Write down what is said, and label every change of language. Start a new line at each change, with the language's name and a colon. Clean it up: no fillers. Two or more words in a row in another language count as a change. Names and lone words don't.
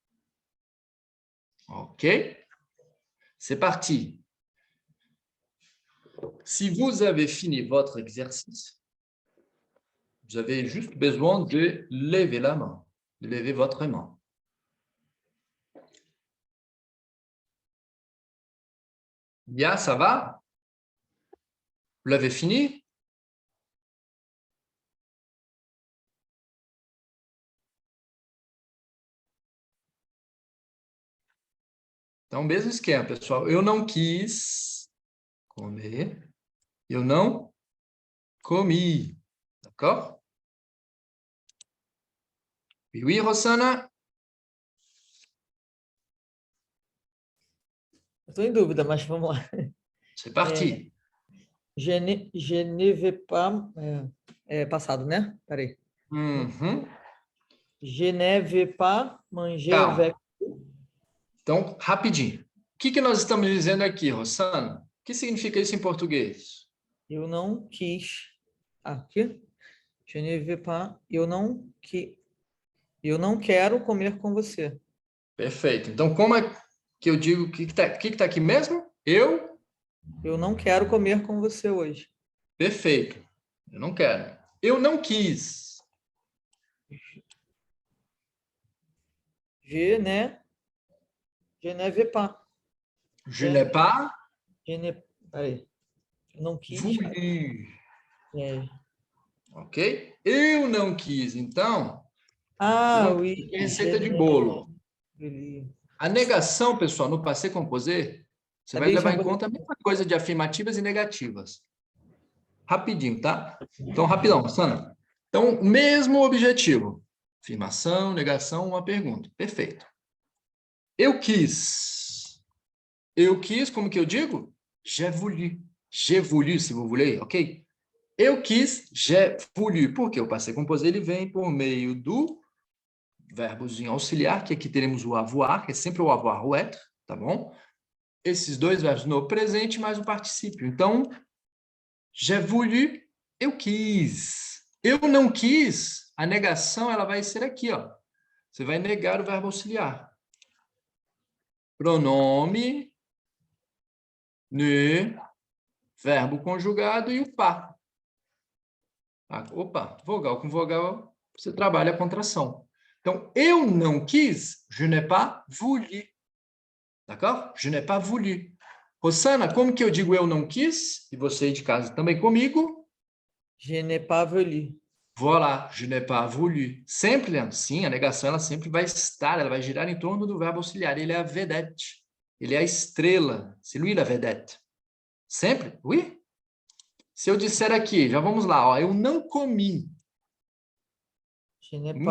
French: Ok? C'est parti. Si vous avez fini votre exercice, vous avez juste besoin de lever la main, de lever votre main. Bien, ça va? Vous l'avez fini?
Portuguese: Então, mesmo esquema, pessoal. Eu não quis comer. Eu não comi.
French: D'accord? Oui, oui, Rosana?
Portuguese: Estou em dúvida, mas vamos lá.
French: C'est parti. Je ne vais pas...
Portuguese: É passado, né? Peraí. Uhum.
French: Je ne vais pas manger
Portuguese: Calma.
French: avec...
Portuguese: Então, rapidinho. O que nós estamos dizendo aqui, Rosana? O que significa isso em português? Eu não quis... Aqui.
French: Je ne vais pas...
Portuguese: Eu não quero comer com você. Perfeito. Então, como é que eu digo o que está aqui mesmo? Eu não quero comer com você hoje. Perfeito. Eu não quero. Eu não quis.
French: Je ne vais pas. Je n'ai pas
Portuguese: Peraí. Eu não quis.
French: voulu.
Portuguese: É. Ok? Eu não quis. Então,
French: Oui.
Portuguese: receita de bolo.
French: Oui.
Portuguese: A negação, pessoal, no
French: passé composé,
Portuguese: você vai levar em conta a mesma coisa de afirmativas e negativas. Rapidinho, tá? Então, rapidão, Sana. Então, mesmo objetivo. Afirmação, negação, uma pergunta. Perfeito. Eu quis. Eu quis, como que eu digo?
French: J'ai voulu. J'ai voulu, se vous voulez, ok?
Portuguese: Eu quis,
French: j'ai voulu.
Portuguese: Por quê? O
French: passé composé,
Portuguese: ele vem por meio do verbozinho auxiliar, que aqui teremos o avoir, que é sempre o avoir ou être, tá bom? esses dois verbos no presente mais o particípio. Então,
French: j'ai voulu,
Portuguese: eu quis. Eu não quis, a negação ela vai ser aqui, ó. Você vai negar o verbo auxiliar. Pronome, ne, verbo conjugado e o pas. Opa, vogal com vogal, você trabalha a contração. Então, eu não quis,
French: je n'ai pas voulu. D'accord? Je n'ai pas voulu.
Portuguese: Rosana, como que eu digo eu não quis? E você aí de casa também comigo?
French: Je n'ai pas voulu. Voilà, je n'ai pas voulu.
Portuguese: Sempre, Leandro, sim, a negação ela sempre vai estar, ela vai girar em torno do verbo auxiliar. Ele é a vedette. Ele é a estrela.
French: C'est lui la vedette.
Portuguese: Sempre? Oui? Se eu disser aqui, já vamos lá, ó, eu não comi.
French: Je n'ai pas